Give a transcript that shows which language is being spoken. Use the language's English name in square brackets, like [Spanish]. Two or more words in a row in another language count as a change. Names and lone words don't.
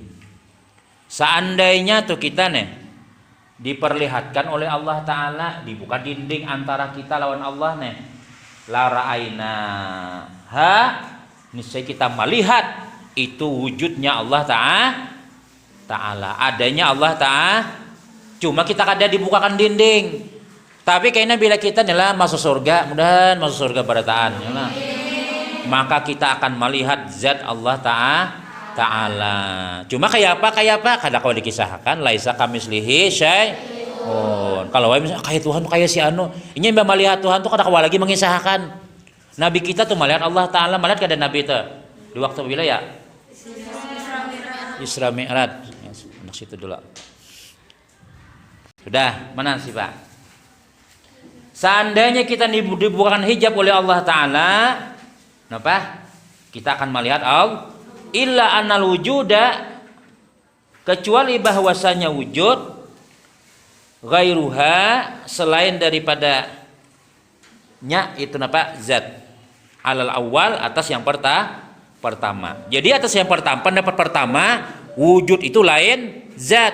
[Banjar] Seandainya tuh kita nih diperlihatkan oleh Allah Ta'ala, dibuka dinding antara kita lawan Allah nih, [Arabic] لرأينا [Banjar] niscaya kita melihat itu wujudnya Allah Ta'ala, adanya Allah Ta'ala. Cuma kita kada dibukakan dinding. Tapi kayaknya bila kita adalah masuk surga, mudah-mudahan masuk surga barataan ya, maka kita akan melihat zat Allah Ta'ala. Cuma kayak apa? Kada kau dikisahkan. [Arabic] ليس كمثله شيء. [Banjar] Kalau kayak Tuhan tuh kayak si anu. Ini mbak melihat Tuhan tuh kada kau lagi mengisahkan. Nabi kita tuh melihat Allah Ta'ala, melihat kada Nabi itu. Di waktu bila ya? Isra Mi'raj. Ya, anak situ dulu. Sudah, mana sih Pak? Seandainya kita dibukakan hijab oleh Allah Ta'ala, kenapa? Kita akan melihat Allah. [Arabic] إلا أن الوجود, [Banjar] kecuali bahwasanya [Arabic] وجود غيرها, [Banjar] selain daripada nya itu napa? Zat. [Arabic] على الأول, [Banjar] atas yang pertama. [Indonesian] Jadi atas yang pertama, pendapat pertama, wujud itu lain zat.